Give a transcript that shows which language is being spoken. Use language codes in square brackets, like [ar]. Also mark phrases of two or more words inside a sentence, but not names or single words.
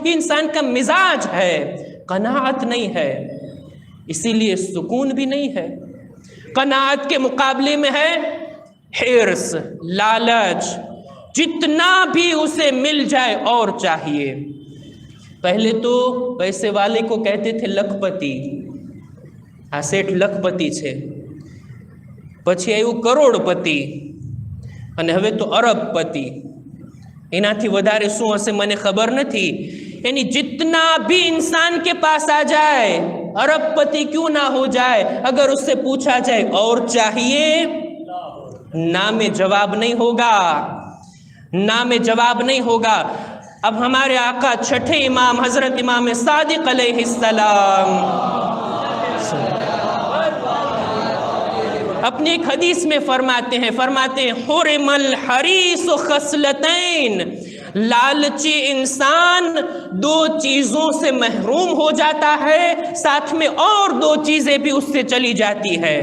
[ur] یہ انسان کا مزاج ہے، قناعت نہیں ہے، اسی لیے سکون بھی نہیں ہے۔ قناعت کے مقابلے میں ہے حرص، لالچ، جتنا بھی اسے مل جائے اور چاہیے۔ پہلے تو پیسے والے کو کہتے تھے لکھ پتی، سیٹھ لکھ پتی [gu] છે، પછી આવ્યું કરોડપતિ અને હવે તો અરબપતિ। એનાથી વધારે શું હશે મને ખબર નથી। [ur] یعنی جتنا بھی انسان کے پاس آ جائے، ارب پتی کیوں نہ ہو جائے، اگر اس سے پوچھا جائے اور چاہیے، نہ میں جواب نہیں ہوگا، نہ میں جواب نہیں ہوگا۔ اب ہمارے آقا چھٹے امام حضرت امام صادق علیہ السلام اپنی ایک حدیث میں فرماتے ہیں [ar] حرم الحریص خصلتین، [ur] لالچی انسان دو چیزوں سے محروم ہو جاتا ہے، ساتھ میں اور دو چیزیں بھی اس سے چلی جاتی ہے۔